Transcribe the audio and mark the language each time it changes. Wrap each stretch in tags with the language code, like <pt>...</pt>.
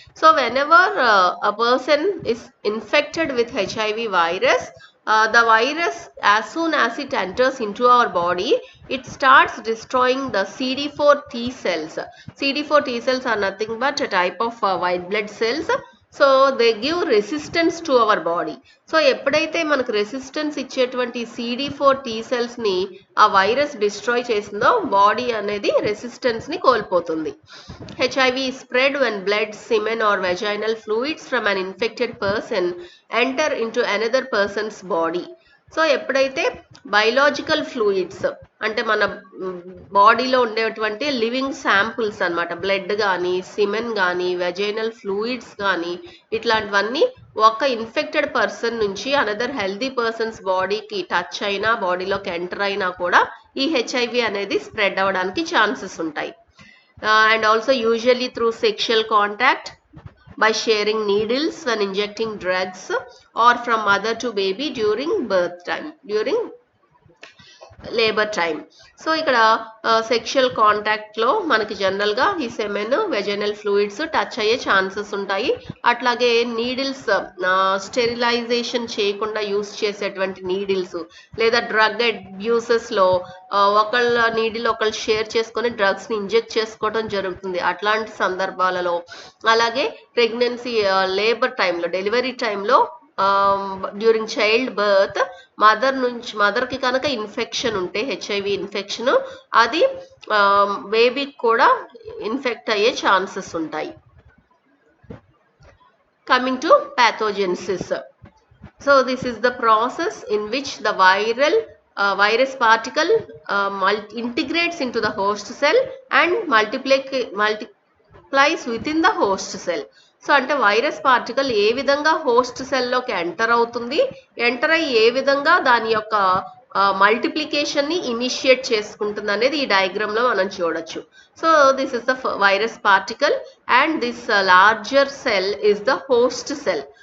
<en>So whenever a person is infected with HIV virus, the virus, as soon as it enters into our body, it starts destroying the CD4 T cells. CD4 T cells are nothing but a type of white blood cells. So they give resistance to our body.</en> <te>So ఎప్పుడైతే మనకు resistance ఇచ్చేటువంటి CD4 T సెల్స్ని ఆ virus destroy చేసిందో body అనేది రెసిస్టెన్స్ని కోల్పోతుంది.</te> <en>HIV spread when blood, semen or vaginal fluids from an infected person enter into another person's body.</en> <te>So ఎప్పుడైతే biological fluids అంటే మన బాడీలో ఉండేటువంటి లివింగ్ శాంపుల్స్ అనమాట, బ్లడ్ కానీ, సిమెన్ కానీ, వెజైనల్ ఫ్లూయిడ్స్ కానీ, ఇట్లాంటివన్నీ ఒక ఇన్ఫెక్టెడ్ పర్సన్ నుంచి అనదర్ హెల్దీ పర్సన్స్ బాడీకి టచ్ అయినా, బాడీలోకి ఎంటర్ అయినా కూడా ఈ హెచ్ఐవి అనేది స్ప్రెడ్ అవ్వడానికి ఛాన్సెస్ ఉంటాయి.</te> <en>And also usually through sexual contact, by sharing needles when injecting drugs, or from mother to baby during birth time, during labour time.</en> <te>So ఇక్కడ సెక్షువల్ కాంటాక్ట్లో మనకి జనరల్గా ఈ సెమెన్, వెజైనల్ ఫ్లూయిడ్స్ టచ్ అయ్యే chances ఉంటాయి. అట్లాగే needles, sterilisation చేయకుండా use చేసేటువంటి నీడిల్స్, లేదా డ్రగ్ అబ్యూసెస్లో ఒకళ్ళ నీడిల్ ఒకళ్ళు షేర్ చేసుకొని డ్రగ్స్ని ఇంజెక్ట్ చేసుకోవడం జరుగుతుంది. అట్లాంటి సందర్భాలలో, అలాగే ప్రెగ్నెన్సీ, లేబర్ టైంలో, డెలివరీ టైంలో,</te> <en>during child birth,</en> <te>మదర్కి కనుక ఇన్ఫెక్షన్ ఉంటే, హెచ్ఐవి ఇన్ఫెక్షన్, అది బేబీకి కూడా ఇన్ఫెక్ట్ అయ్యే ఛాన్సెస్ ఉంటాయి.</te> <en>Coming to pathogenesis. So this is the process in which the virus particle integrates into the host cell and multiplies within the host cell.</en> <te>So అంటే virus particle ఏ విధంగా host సెల్లోకి enter అవుతుంది, enter అయ్యి ఏ విధంగా దాని యొక్క మల్టిప్లికేషన్ని initiate చేసుకుంటుంది అనేది ఈ డయాగ్రామ్లో మనం చూడొచ్చు.</te> <en>So this is the virus particle and this larger cell is the host cell.</en>